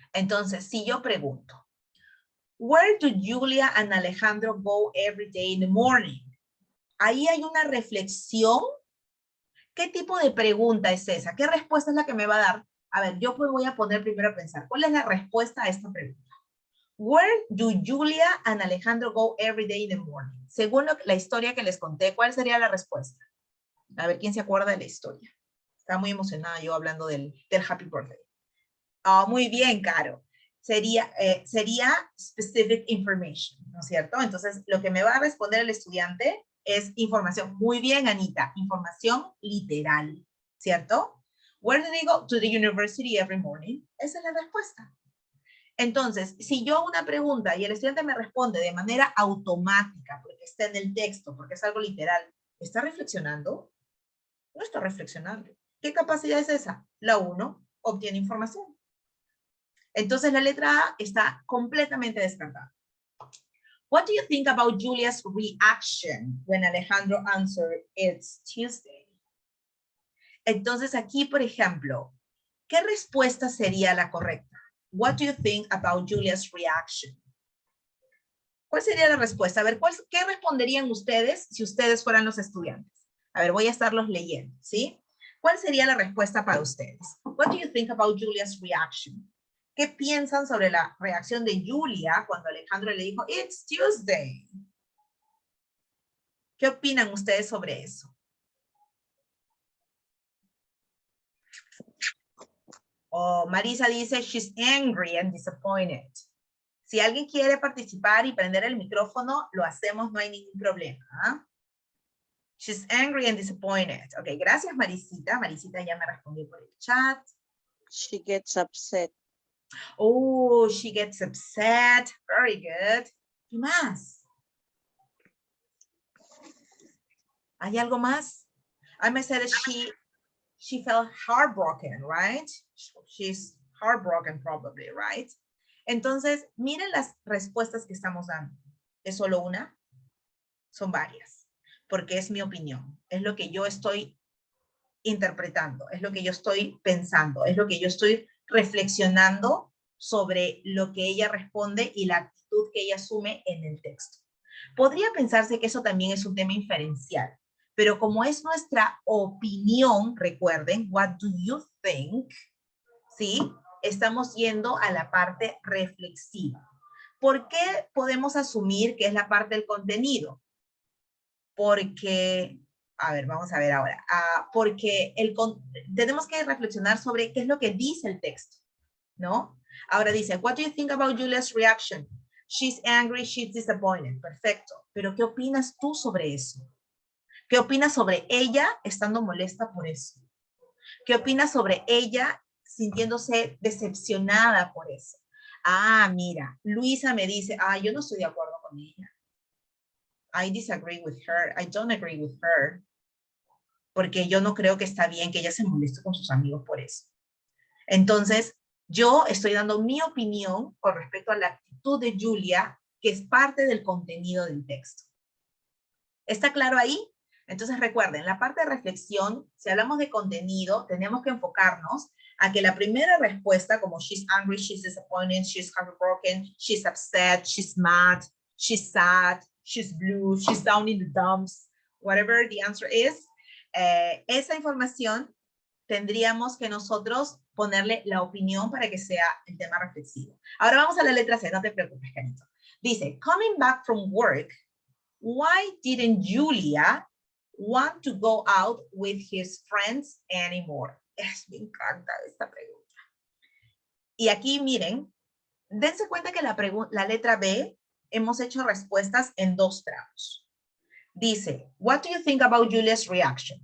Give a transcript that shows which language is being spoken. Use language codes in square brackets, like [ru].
[es] Entonces, si yo pregunto, [en] where do Julia and Alejandro go every day in the morning? [es] Ahí hay una reflexión. ¿Qué tipo de pregunta es esa? ¿Qué respuesta es la que me va a dar? A ver, yo pues voy a poner primero a pensar, ¿cuál es la respuesta a esta pregunta? [en] Where do Julia and Alejandro go every day in the morning? [es] Según la historia que les conté, ¿cuál sería la respuesta? A ver, ¿quién se acuerda de la historia? Estaba muy emocionada yo hablando del Happy Birthday. Oh, muy bien, Caro. Sería specific information, ¿no es cierto? Entonces, lo que me va a responder el estudiante es información. Muy bien, Anita. Información literal, ¿cierto? [en] Where do they go? To the university every morning. [es] Esa es la respuesta. Entonces, si yo hago una pregunta y el estudiante me responde de manera automática, porque está en el texto, porque es algo literal, ¿está reflexionando? No está reflexionando. ¿Qué capacidad es esa? La 1, obtiene información. Entonces, la letra A está completamente descartada. [en] What do you think about Julia's reaction when Alejandro answered, it's Tuesday? [es] Entonces, aquí, por ejemplo, ¿qué respuesta sería la correcta? [en] What do you think about Julia's reaction? [es] ¿Cuál sería la respuesta? A ver, ¿qué responderían ustedes si ustedes fueran los estudiantes? A ver, voy a estarlos leyendo, ¿sí? ¿Cuál sería la respuesta para ustedes? [en] What do you think about Julia's reaction? [es] ¿Qué piensan sobre la reacción de Julia cuando Alejandro le dijo, [en] it's Tuesday? [es] ¿Qué opinan ustedes sobre eso? [en] Oh, [es] Marisa dice, [en] she's angry and disappointed. [es] Si alguien quiere participar y prender el micrófono, lo hacemos, no hay ningún problema. ¿Ah? [en] She's angry and disappointed. [es] Ok, gracias Marisita. Marisita ya me respondió por el chat. [en] She gets upset. Oh, she gets upset. Very good. [es] ¿Qué más? ¿Hay algo más? [en] I may say that she felt heartbroken, right? She's heartbroken probably, right? [es] Entonces, miren las respuestas que estamos dando. ¿Es solo una? Son varias, porque es mi opinión. Es lo que yo estoy interpretando, es lo que yo estoy pensando, es lo que yo estoy reflexionando sobre lo que ella responde y la actitud que ella asume en el texto. Podría pensarse que eso también es un tema inferencial, pero como es nuestra opinión, recuerden, [en] what do you think, [es] ¿sí? Estamos yendo a la parte reflexiva. ¿Por qué podemos asumir que es la parte del contenido? Porque, a ver, vamos a ver ahora, porque tenemos que reflexionar sobre qué es lo que dice el texto, ¿no? Ahora dice, [en] what do you think about Julia's reaction? She's angry, she's disappointed. [es] Perfecto. Pero ¿qué opinas tú sobre eso? ¿Qué opinas sobre ella estando molesta por eso? ¿Qué opinas sobre ella sintiéndose decepcionada por eso? Ah, mira, Luisa me dice, yo no estoy de acuerdo con ella. [en] I disagree with her. [es] I don't agree with her. Porque yo no creo que está bien que ella se moleste con sus amigos por eso. Entonces, yo estoy dando mi opinión con respecto a la actitud de Julia, que es parte del contenido del texto. ¿Está claro ahí? Entonces recuerden, la parte de reflexión, si hablamos de contenido, tenemos que enfocarnos a que la primera respuesta, como [en] she's angry, she's disappointed, she's heartbroken, she's upset, she's mad, she's sad, she's blue, she's down in the dumps, whatever the answer is, [es] esa información tendríamos que nosotros ponerle la opinión para que sea el tema reflexivo. Ahora vamos a la letra C, no te preocupes, Carito. [en] Dice, coming back from work, why didn't Julia want to go out with his friends anymore? [es] Me encanta esta pregunta. Y aquí miren, dense cuenta que la letra B hemos hecho respuestas en 2 tramos. Dice, [en] what do you think about Julia's reaction?